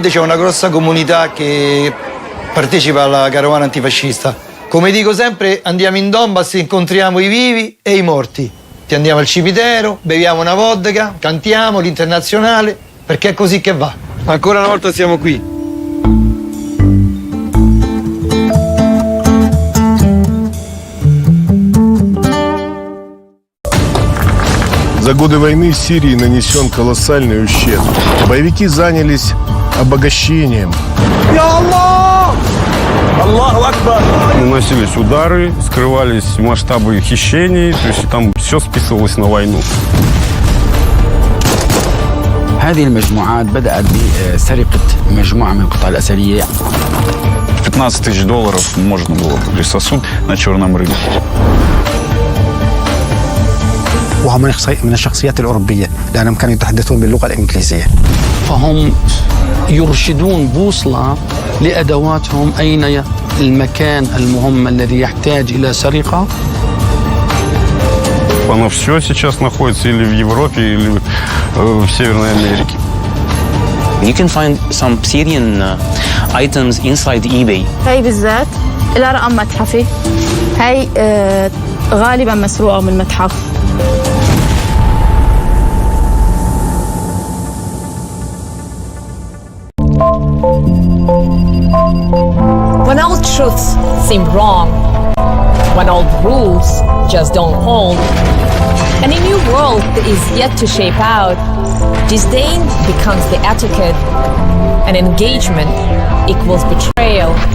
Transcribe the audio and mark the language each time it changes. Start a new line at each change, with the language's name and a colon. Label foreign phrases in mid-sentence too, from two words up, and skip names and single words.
Italian: A Madrid c'è una grossa comunità che partecipa alla carovana antifascista. Come dico sempre, andiamo in Donbass, incontriamo i vivi e i morti. Ti andiamo al cimitero, beviamo una vodka, cantiamo l'internazionale, perché è così che va. Ancora una volta siamo qui.
Russian: За годы войны в Сирии нанесен колоссальный ущерб. Боевики занялись обогащением. Наносились удары, скрывались масштабы хищений, то есть там все списывалось на войну.
Arabic: هذه المجموعات بدأت بسرقة مجموعة من القطع الأثرية.
Russian: $15 000 можно было купить сосуд на черном рынке.
Arabic: وهم من الشخصيات الأوروبية لأنهم كانوا يتحدثون باللغة الإنجليزية. فهم يرشدون بوصلة لأدواتهم أين المكان المهم الذي يحتاج إلى سرقة.
Russian: Оно все сейчас находится или в Европе, или в Северной Америке.
English: You can find some Syrian items inside eBay.
Arabic: هاي بالذات لها رقم متحفي. هاي غالبا مسروقة من متحف.
English: When old truths seem wrong, when old rules just don't hold, and a new world is yet to shape out, disdain becomes the etiquette, and engagement equals betrayal.